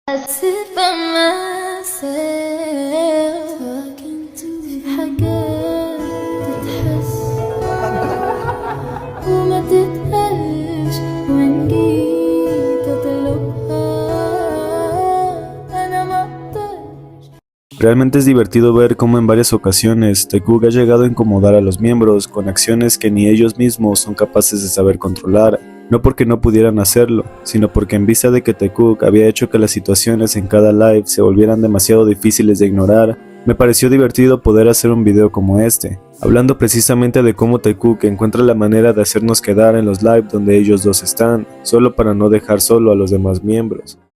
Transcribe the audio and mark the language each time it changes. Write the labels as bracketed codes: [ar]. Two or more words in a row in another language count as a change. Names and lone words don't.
[en] sit by myself talking to [ar] في حاجات تتحس وما تتقالش وإن جيت أطلبها أنا ما أقدرش. [es] Realmente es divertido ver cómo en varias ocasiones Taekook ha llegado a incomodar a los miembros con acciones que ni ellos mismos son capaces de saber controlar, no porque no pudieran hacerlo, sino porque en vista de que Taekook había hecho que las situaciones en cada live se volvieran demasiado difíciles de ignorar, me pareció divertido poder hacer un video como este, hablando precisamente de cómo Taekook encuentra la manera de hacernos quedar en los live donde ellos dos están, solo para no dejar solo a los demás miembros.